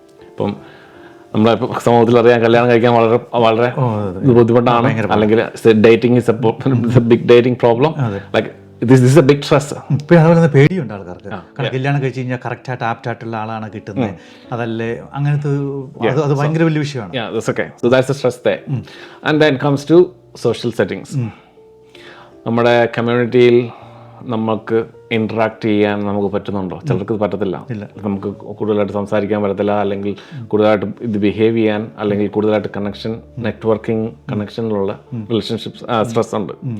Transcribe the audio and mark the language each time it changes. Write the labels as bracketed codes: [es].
[ml] ഇപ്പം നമ്മളെ സമൂഹത്തിൽ അറിയാൻ കല്യാണം കഴിക്കാൻ വളരെ ബുദ്ധിമുട്ടാണ്, അല്ലെങ്കിൽ [en] Dating is a big dating problem. Like this is a big stress. [ml] പിന്നെ അതുപോലെ തന്നെ പേടിയുണ്ട് ആൾക്കാർക്ക്. കാരണം കല്യാണം കഴിച്ച് കഴിഞ്ഞാൽ കറക്റ്റായിട്ട് ആപ്റ്റായിട്ടുള്ള ആളാണ് കിട്ടുന്നത്, അതല്ലേ അങ്ങനത്തെ അത് ഭയങ്കര വലിയ വിഷയമാണ്. [en] Yeah, that's okay. So that's the stress there. And then comes to social settings. [ml] നമ്മുടെ കമ്മ്യൂണിറ്റിയിൽ നമുക്ക് ഇൻട്രാക്ട് ചെയ്യാൻ നമുക്ക് പറ്റുന്നുണ്ടോ? ചിലർക്ക് ഇത് പറ്റത്തില്ല. നമുക്ക് കൂടുതലായിട്ട് സംസാരിക്കാൻ പറ്റത്തില്ല, അല്ലെങ്കിൽ കൂടുതലായിട്ട് ഇത് ബിഹേവ് ചെയ്യാൻ, അല്ലെങ്കിൽ കൂടുതലായിട്ട് നെറ്റ്വർക്കിംഗ് കണക്ഷനിലുള്ള റിലേഷൻഷിപ്സ് സ്ട്രെസ് ഉണ്ട്.